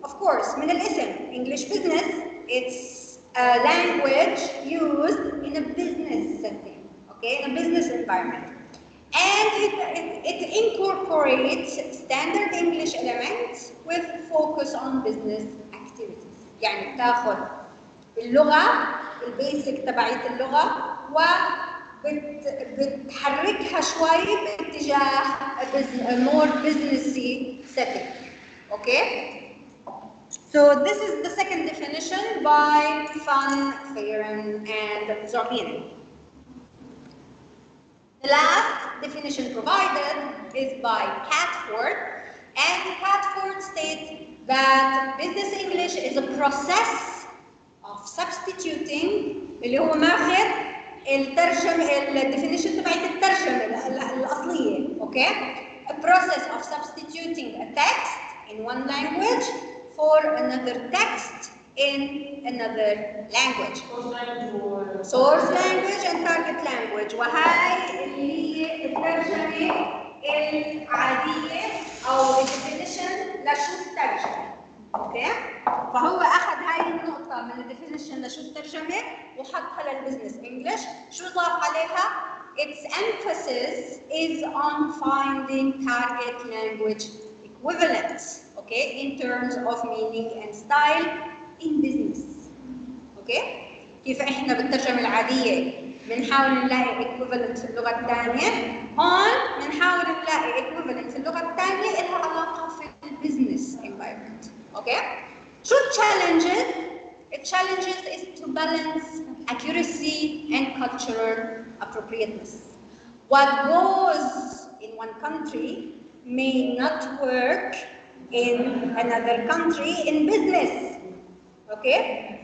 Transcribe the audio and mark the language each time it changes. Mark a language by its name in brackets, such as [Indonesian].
[English] Of course, [Arabic] من الاسم, [English] English business, it's a language used in a business setting, okay, in a business environment. And it incorporates standard English elements with focus on business activities. [Arabic] يعني بتاخذ اللغة البيسك تبعت اللغة وبتحركها شوي باتجاه [English] more businessy setting. Okay? So this is the second definition by Van Fyren and Zorbini. The last definition provided is by Catford, and Catford states that business English is a process of substituting [Arabic] اللي هو ماخذ الديفينيشن تبعت الترجمة الأصلية، [English] okay? A process of substituting a text in one language for another text in another language. Source language and target language. [Arabic] وهاي اللي هي الترجمة العادية أو الديفينيشن لشو الترجمة. اوكي؟ فهو أخذ هاي النقطة من الديفينيشن لشو الترجمة وحطها للبزنس انجلش. شو ضاف عليها؟ [English] Its emphasis is on finding target language equivalents, okay, in terms of meaning and style in business. Okay? [Arabic] كيف احنا بالترجمة العادية بنحاول نلاقي equivalent في اللغة الثانية، هون بنحاول نلاقي equivalent في اللغة الثانية لها علاقة في البزنس environment. [English] Okay? شو challenges? It challenges is to balance accuracy and cultural appropriateness. What goes in one country may not work in another country in business. Okay?